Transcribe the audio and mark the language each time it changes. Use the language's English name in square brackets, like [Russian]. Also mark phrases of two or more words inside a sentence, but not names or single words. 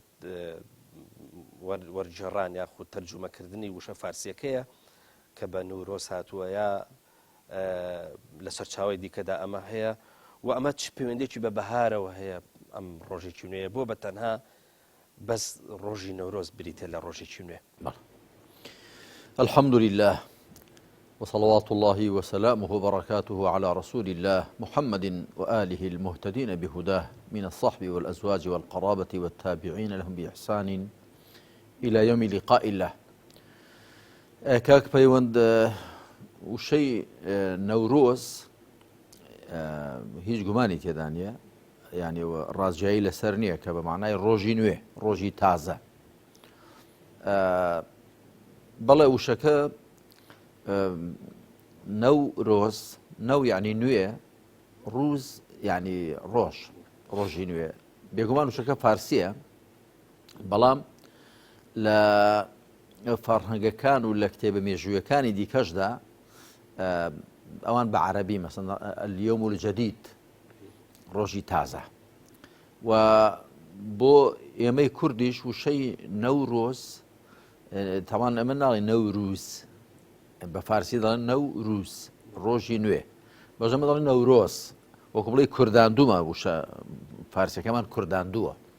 [Central Kurdish] وەرجێڕان یاخود تەرجومەکردنی وشە فارسیەکەیە کە بە نەورۆز هاتووە یا لە سەرچاوی دیکەدا ئەمە هەیە و ئەمە چ پەیوەندێکی بە بەهارەوە هەیە ئەم ڕۆژێکی نوێیە بۆ بە تەنها بەس ڕۆژی نەورۆز بریتە لە ڕۆژێکی نوێ. [Arabic] الحمد لله وصلوات الله وسلامه وبركاته على رسول الله محمد وآله المهتدين بهداه من الصحب والأزواج والقرابة والتابعين لهم بإحسان إلى يوم لقاء الله. [Central Kurdish] كاك پەیوەند وشەی نەورۆز هیچ گومانی تێدا نیە یعنی ڕازجایی لەسەر نییە کە بە معنای ڕۆژی نوێ ڕۆژی تازە. بەڵێ وشەکە نەورۆز نەو یعنی نوێ ڕووز یعنی ڕۆژی نوێ بێگومان وشەکە فارسیە بەڵام لە فەرهەنگەکان و لە کتێبە مێژوویەکانی دیکەشدا ئەوان بە عەرەبی مەسەڵەن [Arabic] اليوم الجديد [Central Kurdish] ڕۆژی تازە و بۆ ئێمەی کوردیش وشەی نەورۆز تاوان ئەمە ناڵێ نەوروز بە فارسی دەڵێن نەوروز ڕۆژی نوێ بەژەمە دەڵێن نەورۆز وەکو بڵێ کورداندوومە وشە فارسیەکەمان کورداندووە.